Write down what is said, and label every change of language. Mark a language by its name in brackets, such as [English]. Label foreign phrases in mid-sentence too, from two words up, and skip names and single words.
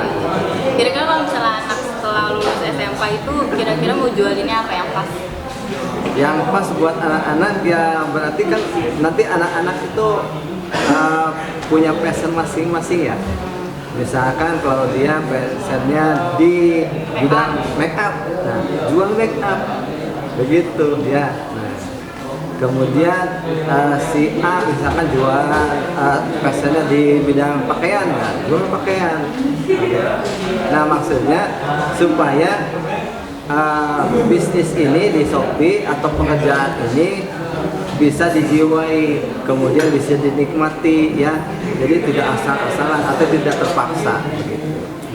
[Indonesian] Kira-kira kalau misalnya anak setelah lulus SMK itu kira-kira mau jualinnya apa yang pas? Yang pas buat anak-anak ya berarti kan nanti anak-anak itu punya passion masing-masing ya. Misalkan kalau dia passionnya di bidang [English] make up, [Indonesian] nah jual [English] make up [Indonesian] begitu ya. Nah, kemudian si A misalkan jualan passionnya di bidang pakaian, nah jual pakaian. Nah maksudnya supaya bisnis ini di Shopee atau pekerjaan ini bisa dijiwai, kemudian bisa dinikmati ya, jadi tidak asal-asalan atau tidak terpaksa begitu.